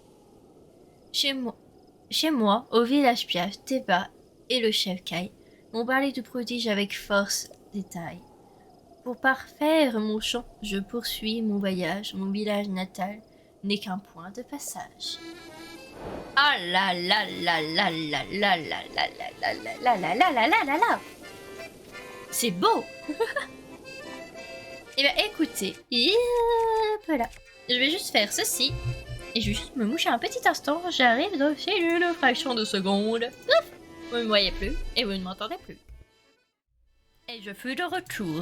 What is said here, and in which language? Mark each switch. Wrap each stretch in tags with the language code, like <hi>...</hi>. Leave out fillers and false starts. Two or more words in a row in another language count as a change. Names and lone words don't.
<fr>Chez moi, au village Piaf, Théba et le chef Kai m'ont parlé du prodige avec force détail. Pour parfaire mon chant, je poursuis mon voyage, mon village natal n'est qu'un point de passage. Ah là là là là là là là là là là là là là là là là là. C'est beau. Eh bien écoutez, voilà. Je vais juste faire ceci. Et je vais juste me moucher un petit instant. J'arrive dans une fraction de seconde. Ouf, vous ne me voyez plus et vous ne m'entendez plus. Et je fus de retour.</fr>